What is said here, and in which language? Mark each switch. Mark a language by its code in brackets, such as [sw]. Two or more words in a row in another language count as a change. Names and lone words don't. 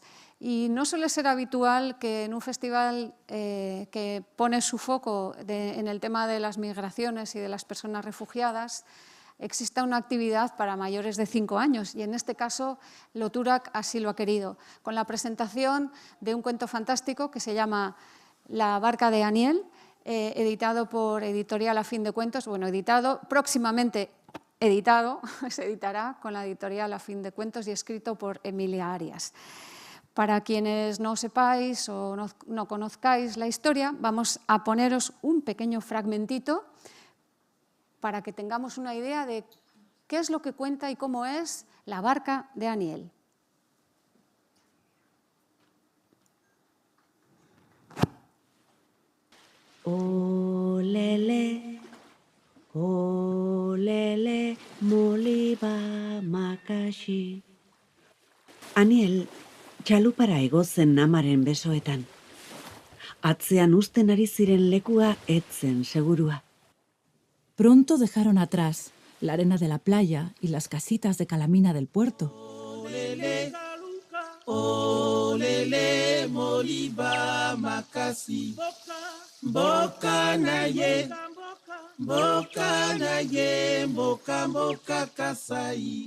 [es] Y no suele ser habitual que en un festival que pone su foco en el tema de las migraciones y de las personas refugiadas exista una actividad para mayores de 5 años, y en este caso Loturak así lo ha querido, con la presentación de un cuento fantástico que se llama La barca de Aniel, editado por Editorial A Fin de Cuentos, bueno, editado, próximamente editado, se editará con la Editorial A Fin de Cuentos y escrito por Emilia Arias. Para quienes no sepáis o no conozcáis la historia, vamos a poneros un pequeño fragmentito para que tengamos una idea de qué es lo que cuenta y cómo es La barca de Aniel. [ln] Olele, olele, moliba makashi. [eu] Aniel, txalupara egozen amaren besoetan. Atzean usten ari ziren lekua etzen segurua. [es] Pronto dejaron atrás la arena de la playa y las casitas de calamina del puerto. [ln] Olele, olele, moliba makasi. Boka na ye, boka na ye, boka boka kasai.